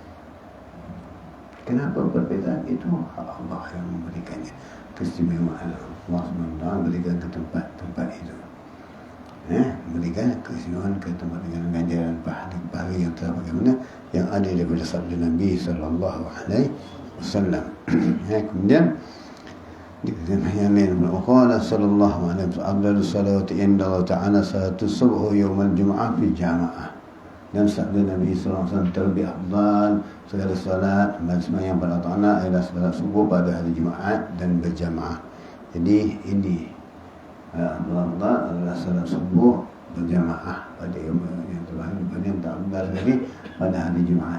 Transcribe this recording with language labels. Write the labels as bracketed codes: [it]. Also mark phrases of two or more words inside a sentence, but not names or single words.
[ms] Kenapa perbezaan itu? Allah yang memberikannya, keistimewaan Allah SWT berikan ke tempat-tempat itu. Berikan keistimewaan ke tempat dengan ganjaran pahala yang telah bagaimana yang ada daripada sabda Nabi [ar] صلى الله عليه وسلم. [ms] Kemudian yang lain, [ar] قال صلى الله عليه وسلم، أفضل الصلوات عند الله تعالى صلاة الصبح يوم الجمعة في جماعة. [ms] Dan sabda Nabi [ar] صلى الله عليه وسلم, [ms] terlebih afdal segala salat sembahyang pada Allah Ta'ala adalah salat subuh pada hari Jumaat dan berjamaah. Jadi ini afdal adalah salat subuh berjamaah pada yang terakhir, pada yang tak afdal lagi pada hari Jumaat.